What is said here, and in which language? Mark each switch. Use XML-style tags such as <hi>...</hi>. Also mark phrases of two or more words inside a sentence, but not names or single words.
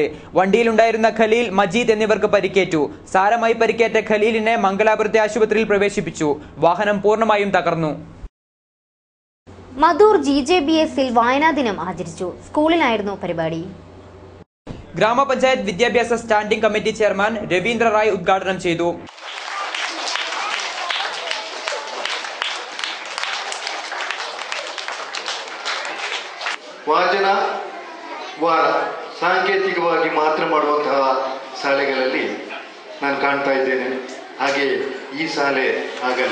<ml>വണ്ടിയിലുണ്ടായിരുന്ന ഖലീൽ, മജീദ് എന്നിവർക്ക് പരിക്കേറ്റു. സാരമായി പരിക്കേറ്റ ഖലീലിനെ മംഗലാപുരത്തെ ആശുപത്രിയിൽ പ്രവേശിപ്പിച്ചു. വാഹനം പൂർണ്ണമായും തകർന്നു. മധൂർ GJBSൽ വായനാ ദിനം ആചരിച്ചു. സ്കൂളിലായിരുന്നു പരിപാടി. ഗ്രാമപഞ്ചായത്ത് വിദ്യാഭ്യാസ സ്റ്റാൻഡിംഗ് കമ്മിറ്റി ചെയർമാൻ രവീന്ദ്ര റായ് ഉദ്ഘാടനം ചെയ്തു.</ml> <kn>ವಾಚನ ವಾರ ಸಾಂಕೇತಿಕವಾಗಿ ಮಾತ್ರ ಮಾಡುವಂತಹ ಶಾಲೆಗಳಲ್ಲಿ ನಾನು ಕಾಣ್ತಾ ಇದ್ದೇನೆ. ಹಾಗೆ ಈ ಶಾಲೆ ಹಾಗಲ್ಲ.</kn>